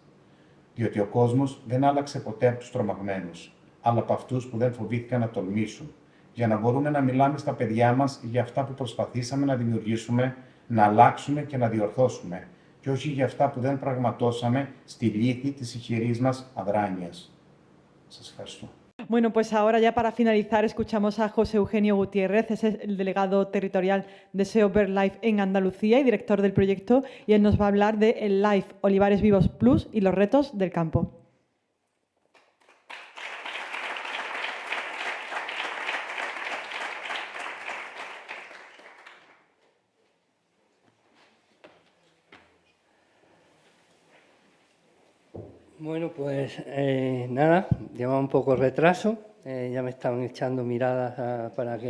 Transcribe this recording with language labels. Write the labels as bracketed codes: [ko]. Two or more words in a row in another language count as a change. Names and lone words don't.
[el] Διότι ο κόσμος δεν άλλαξε ποτέ από τους τρομαγμένους, αλλά από αυτούς που δεν φοβήθηκαν να τολμήσουν, για να μπορούμε να μιλάμε στα παιδιά μας για αυτά που προσπαθήσαμε να δημιουργήσουμε, να αλλάξουμε και να διορθώσουμε, και όχι για αυτά που δεν πραγματώσαμε στη λύθη της ηχηρής μας αδράνειας. Σας ευχαριστώ. [es] Bueno, pues ahora ya para finalizar escuchamos a José Eugenio Gutiérrez, es el delegado territorial de SEO BirdLife en Andalucía y director del proyecto, y él nos va a hablar de el Life Olivares Vivos Plus y los retos del campo. Bueno, pues nada, lleva un poco retraso, ya me estaban echando miradas para que...